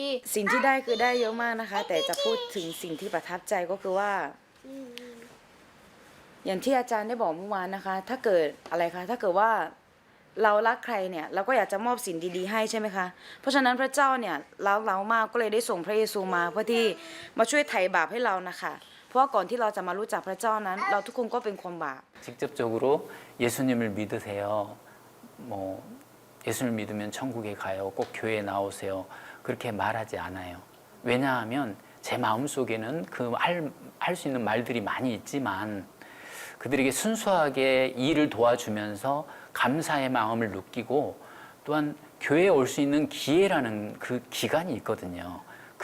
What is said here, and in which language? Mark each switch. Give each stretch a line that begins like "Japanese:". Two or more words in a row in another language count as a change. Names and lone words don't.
Thai: สิ่งที่ได้คือได้เยอะมากนะคะแต่จะพูดถึงสิ่งที่ประทับใจก็คือว่าอย่างที่อาจารย์ได้บอกเมื่อวานนะคะถ้าเกิดอะไรคะถ้าเกิดว่าเรารักใครเนี่ยเราก็อยากจะมอบสิ่งดีๆให้ใช่ไหมคะเพราะฉะนั้นพระเจ้าเนี่ยรักเรามากก็เลยได้ส่งพระเยซูมาเพื่อที่มาช่วยไถ่บาปให้เรานะคะเพราะว่าก่อนที่เราจะมารู้จักพระเจ้านั้นเราทุกคนก็เป็นคนบาป
Korean: 직접적으로 예수님을 믿으세요. 뭐 예수를 믿으면 천국에 가요. 꼭 교회에 나오세요. 그렇게 말하지 않아요. 왜냐하면 제 마음속에는 할 수 있는 말들이 많이 있지만 그들에게 순수하게 일을 도와주면서 감사의 마음을 느끼고 또한 교회에 올 수 있는 기회라는 그 기간이 있거든요.